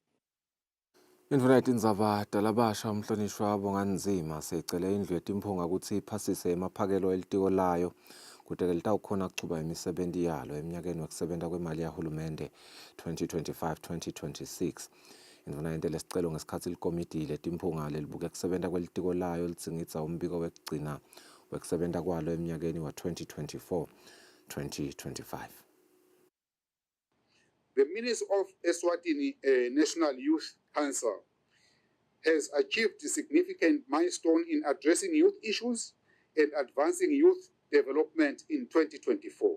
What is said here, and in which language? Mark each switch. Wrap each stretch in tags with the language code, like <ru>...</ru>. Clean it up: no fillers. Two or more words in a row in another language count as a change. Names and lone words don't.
<ss>Indvuna yetindzaba talabasha umhlonishwa Bonganzima seyicele indlu yetimphunga ukuthi iphasise emaphakelo elitiko layo kute-ke litawukhona kuchuba imisebenti yalo eminyakeni wekusebenta kwemali yahulumende 2025-2026. Indvuna yente lesicelo ngesikhatsi likomiti letimphunga lelibuke kusebenta kwelitiko layo litsingitsa umbiko wekugcina wekusebenta kwalo eminyakeni wa 2024-2025.</ss> <en>The Ministry of Eswatini National Youth Council has achieved a significant milestone in addressing youth issues and advancing youth development in 2024.</en>